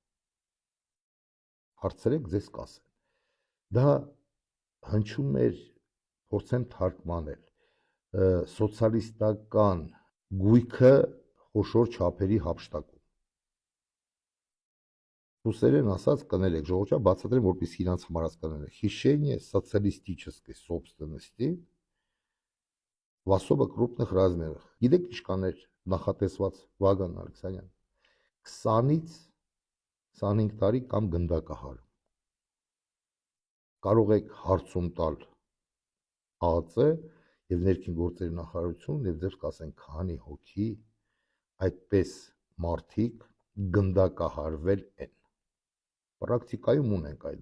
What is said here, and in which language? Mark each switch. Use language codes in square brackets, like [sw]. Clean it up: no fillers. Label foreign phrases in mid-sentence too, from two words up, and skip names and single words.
[hy] Հարցրեք ձեզ կասեն։ Դա հնչում էր, փորձեմ թարգմանել, սոցիալիստական գույքը խոշոր չափերի հափշտակում։ Ռուսերեն ասած կներեք, ժողովրդը բացատրեմ, որպեսզի իրանց համար հասկանալի։ [ru] Хищение социалистической собственности в особо крупных размерах։ [hy] Գիտեք ինչքան էր նախատեսված Վագան Ալեքսանյան։ 20-ից 25 տարի կամ գնդակահարում։ Կարող եք հարցում տալ ԱԱԾ եւ ներքին գործերի նախարարություն եւ ձեր կասեն քանի հոգի այդպես մարդիկ գնդակահարվել են։ Պրակտիկայում ունենք այդ